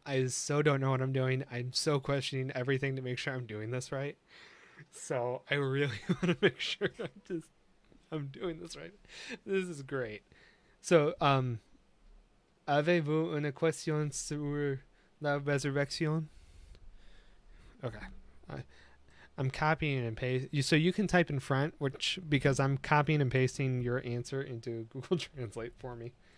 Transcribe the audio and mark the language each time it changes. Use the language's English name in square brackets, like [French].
[English] I so don't know what I'm doing. I'm so questioning everything to make sure I'm doing this right. So I really want to make sure I'm doing this right. This is great. [French] So avez-vous une question sur la résurrection? [English] Okay. I'm copying and pasting. So you can type in front, which because I'm copying and pasting your answer into Google Translate for me.